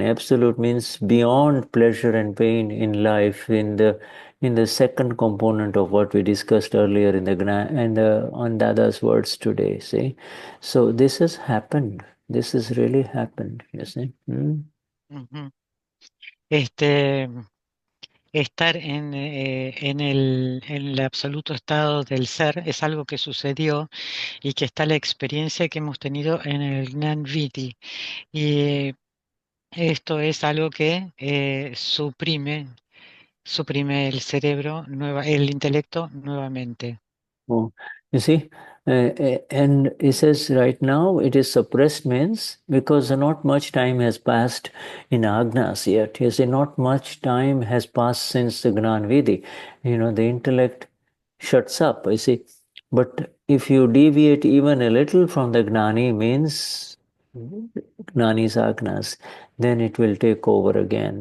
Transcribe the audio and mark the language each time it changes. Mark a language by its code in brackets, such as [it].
[en] Absolute means beyond pleasure and pain in life, in the second component of what we discussed earlier in the Gnan and on Dada's words today. See, so this has happened. This has really happened, you see. Ujú. [es] Estar en el absoluto estado del ser es algo que sucedió y que está la experiencia que hemos tenido en el Gnan Vidhi. Y esto es algo que suprime el cerebro, el intelecto nuevamente. [en] Oh, you see, and he says right now it is suppressed means because not much time has passed in Agnas yet. You see, not much time has passed since the Gnan Vidhi. The intellect shuts up, you see. But if you deviate even a little from the Gnani means Gnani's Agnas, then it will take over again.